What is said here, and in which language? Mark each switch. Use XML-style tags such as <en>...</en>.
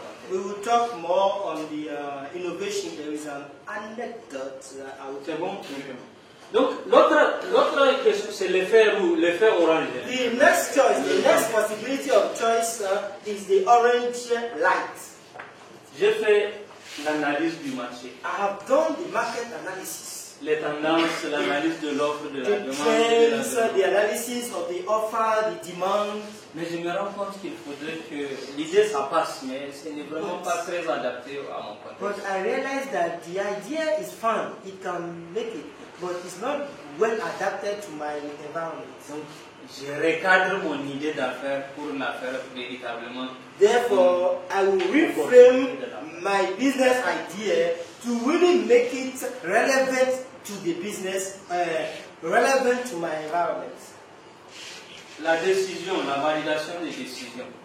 <en>We will talk more on the innovation. There is an anecdote that I will tell you.</en> <fr>Donc l'autre question, c'est l'effet orange.</fr> <en>The next choice, the next possibility of choice is the orange light.</en> <fr>J'ai fait l'analyse du marché.</fr> <en>I have done the market analysis.</en> <fr>Les tendances, l'analyse de l'offre, de la</fr> <en>The</en> <fr>demande.</fr> <en>trends, the analysis of the offer, the demand.</en> <fr>Mais je me rends compte qu'il faudrait que l'idée ça passe, mais ce n'est vraiment pas très adapté à mon contexte.</fr> <en>But I realize that the idea is fun, it can make it, but it's not well adapted to my environment.</en> <fr>Donc, je recadre mon idée d'affaires pour la faire véritablement.</fr> <en>Therefore, I will reframe my business idea to really make it relevant to the business, relevant to my environment.</en> <fr>La décision, la validation des décisions.</fr>